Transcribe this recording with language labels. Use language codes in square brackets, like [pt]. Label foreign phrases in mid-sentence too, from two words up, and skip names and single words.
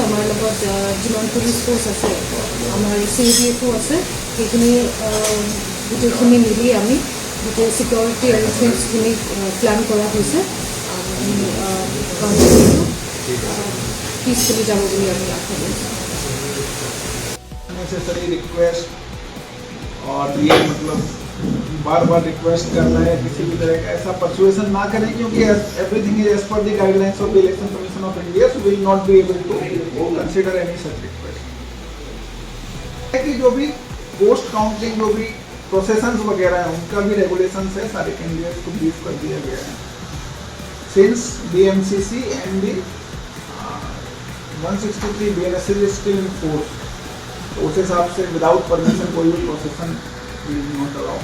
[as] আমাৰ লগত যিমান পুলিচ ফ'ৰ্চ আছে, আমাৰ CADF আছে, সেইখিনি গোটেইখিনি মিলি আমি গোটেই ছিকিউৰিটি এৰেঞ্জমেণ্টছখিনি প্লান কৰা হৈছে। আমি কাউণ্টিংটো পিছফুলি যাব বুলি আমি আশা কৰিছোঁ। [en] necessary request [hi] और ये मतलब बार बार रिक्वेस्ट करना है, किसी भी तरह का ऐसा परसुएशन ना करें, क्योंकि [en] everything is as per the guidelines of the election commission of india, so will not be able to consider any such request. [hi] कि जो भी [en] post counting [hi] जो भी प्रोसेशंस वगैरह है उनका भी रेगुलेशंस है, सारे कैंडिडेट्स को ब्रीफ कर दिया गया है। [en] since BMCC and the 163 BNS is still in force, [hi] तो उस हिसाब से [en] without permission [hi] कोई भी [en] प्रोसेशन will not allow.